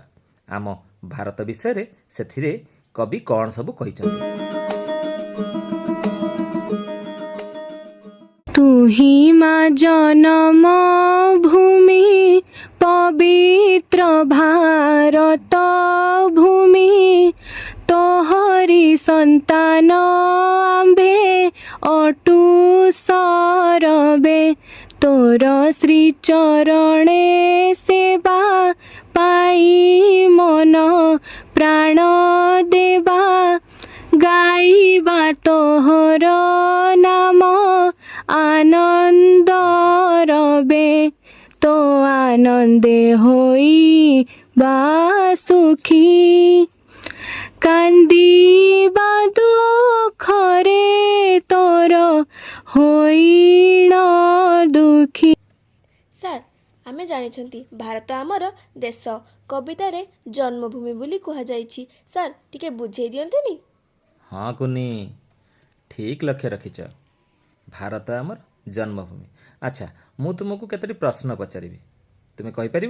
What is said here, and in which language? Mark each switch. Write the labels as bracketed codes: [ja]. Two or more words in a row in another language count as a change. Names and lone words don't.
[or] ଆମ ଭାରତ ବିଷୟ ରେ ସେଥିରେ କବି କଉଣ ସବୁ କହିଛନ୍ତି। ତୁହି ମାଁ ଜନ୍ମ ଭୂମି ପବିତ୍ର ଭାରତ ଭୂମି, ତୋହରି ସନ୍ତାନ ଆମ୍ଭେ ଅଟୁ ତୋର ଶ୍ରୀଚରଣେ ସେବା ପାଇଁ ମନ ପ୍ରାଣ ଦେବା ଗାଇବା ତୋହର ନାମ ଆନନ୍ଦ ରବେ ତୋ ଆନନ୍ଦେ ହୋଇ ବା ସୁଖୀ କାନ୍ଦିବା ଦୁଖରେ ତୋର ହୋଇଣ ଦୁଖୀ। ସାର୍ ଆମେ ଜାଣିଛନ୍ତି ଭାରତ ଆମର ଦେଶ କବିତାରେ ଜନ୍ମଭୂମି ବୋଲି କୁହାଯାଇଛି। ସାର୍ ଟିକେ ବୁଝେଇ ଦିଅନ୍ତେନି? ହଁ କୁନି, ଠିକ୍ ଲକ୍ଷ୍ୟ ରଖିଛ। ଭାରତ ଆମର ଜନ୍ମଭୂମି। ଆଚ୍ଛା, ମୁଁ ତୁମକୁ କେତୋଟି ପ୍ରଶ୍ନ ପଚାରିବି, ତୁମେ କହିପାରିବ?